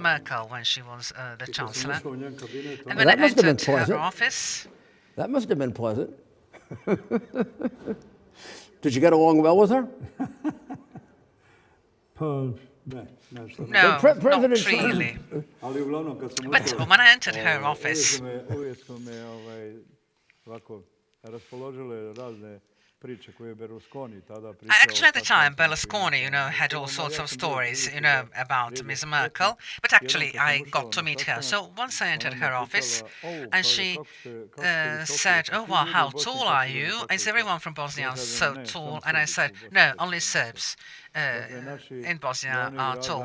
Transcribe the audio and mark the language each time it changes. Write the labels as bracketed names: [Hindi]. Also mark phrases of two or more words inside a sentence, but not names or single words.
[English] Merkel when she was the Chancellor. And when that I must have been entered her pleasant. office... That must have been pleasant. Did you get along well with her? No, But not President really. [Serbian] Ali uglavnom kad sam [English] But [Serbian] ušao, [English] when I entered her office, [Serbian] uvijek su me ovako raspoložile razne priče koje je Berlusconi tada pričao. [English] actually, at the time, Berlusconi, had all sorts of stories, about Ms. Merkel. But actually, I got to meet her. So once I entered her office, and she said, "Oh, well, how tall are you? Is everyone from Bosnia so tall?" And I said, "No, only Serbs in Bosnia are tall."